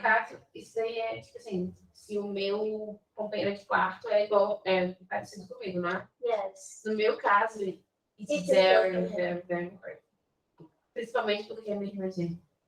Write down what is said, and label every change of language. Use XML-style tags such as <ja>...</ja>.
<pt>caso, isso aí é tipo assim, se o meu companheiro de quarto é igual, é parecido comigo, né?</pt> <en>Yes.</en> <pt>No meu caso,</pt> <en>it's very, very, very important.</en> <pt>Principalmente porque é mesmo assim.</pt>